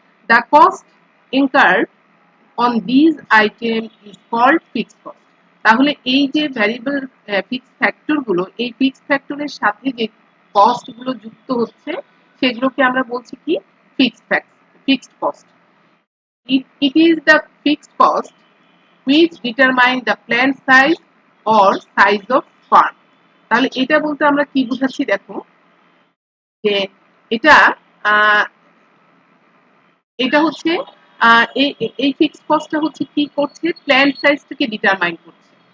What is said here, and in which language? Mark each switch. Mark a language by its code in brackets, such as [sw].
[en] The cost incurred on this item is called fixed cost. [bn] তাহলে এই যে variable fixed factor গুলো, এই ফিক্সড ফ্যাক্টরের সাথে যে কস্ট গুলো যুক্ত হচ্ছে সেগুলোকে আমরা বলছি কি fixed cost. [en] It is the fixed cost which determine the plant size or size of farm. [bn] তাহলে এটা বলতে আমরা কি বুঝাচ্ছি দেখো, যে এটা আহ, এটা হচ্ছে এই ফিক্সড কস্টটা হচ্ছে কি করছে, প্ল্যান্ট সাইজটাকে ডিটারমাইন করছে।